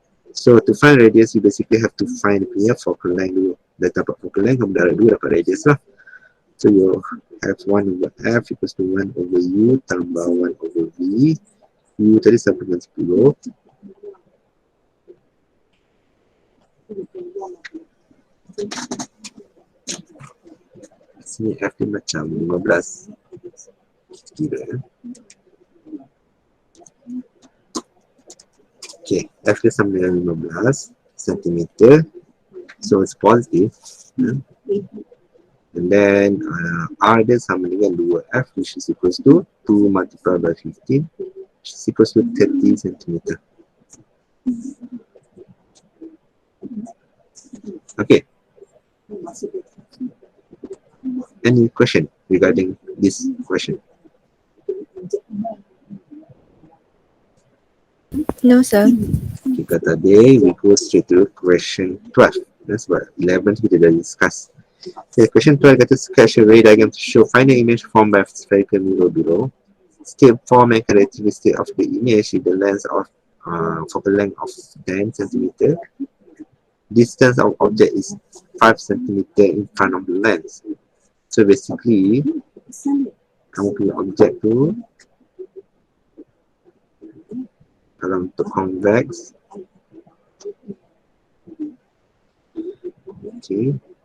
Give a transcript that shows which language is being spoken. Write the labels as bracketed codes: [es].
[en] So to find radius, you basically have to find punya focal length dulu. [ms] Dah dapat focal length, kamu darab dulu dapat radius lah. So you have 1 over F equals to 1 over U tambah 1 over V. U tadi sama dengan 10. Sini F ni macam 15. kira. Okay, F dia sama dengan 15 cm. [en] So it's positive. And then R dia sama dengan 2F, which is equals to 2 multiplied by 15, which is equals to 30 cm. Okay. Any question regarding this question? No, sir. [ms] Kita tadi, [en] we go straight to question 12. That's what 11 [ms] kita dah discuss. [en] Okay, question 12 kata sketch a ray diagram to show final image formed by spherical mirror below. State form and characteristic of the image with the length of focal length of 10 cm. Distance of object is 5 cm in front of the lens. [ms] So basically, kamu punya objek tu, kalau untuk convex, okay,